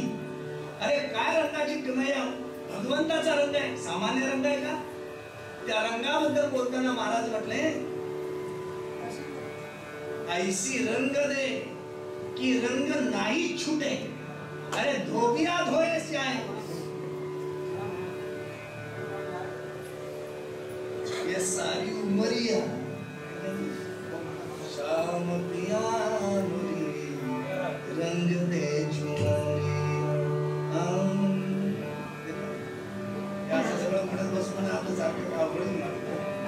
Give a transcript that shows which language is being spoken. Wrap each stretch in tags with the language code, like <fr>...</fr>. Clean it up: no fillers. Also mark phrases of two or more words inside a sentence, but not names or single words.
<mr>अरे काय रंगाची किमया, भगवंताचा रंग आहे, सामान्य रंग आहे का? त्या रंगाबद्दल बोलताना महाराज म्हटले,</mr> <hi>ऐसी रंग दे की रंग नाही छूटे. अरे धोबिया धोए से आए, ये सारी उमरिया श्याम पिया मुरी रंग दे चुनरी.</hi> <mr>असं सगळं म्हणत बसून आपलं सारखं आवडून लागतं.</mr>